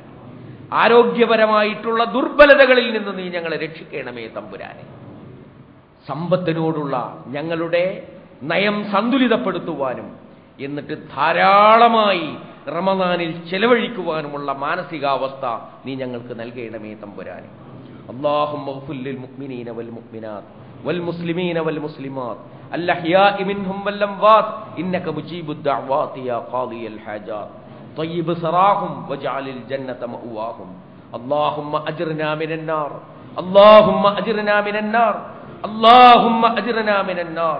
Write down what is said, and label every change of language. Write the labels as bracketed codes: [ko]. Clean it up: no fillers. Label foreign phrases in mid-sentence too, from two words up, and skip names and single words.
[ml] ആരോഗ്യപരമായിട്ടുള്ള ദുർബലതകളിൽ നിന്ന് നീ ഞങ്ങളെ രക്ഷിക്കണമേ തമ്പുരാനെ. സമ്പത്തിനോടുള്ള ഞങ്ങളുടെ നയം സന്തുലിതപ്പെടുത്തുവാനും എന്നിട്ട് ധാരാളമായി റമളാനിൽ ചെലവഴിക്കുവാനുമുള്ള മാനസികാവസ്ഥ നീ ഞങ്ങൾക്ക് നൽകണമേ തമ്പുരാനെ. [ar] اللهم اغفر للمؤمنين والمؤمنات والمسلمين والمسلمات الأحياء منهم والأموات إنك مجيب الدعوات يا قاضي الحاجات طيب سراهم واجعل الجنة مأواهم. اللهم أجرنا من النار اللهم أجرنا من النار اللهم أجرنا من النار.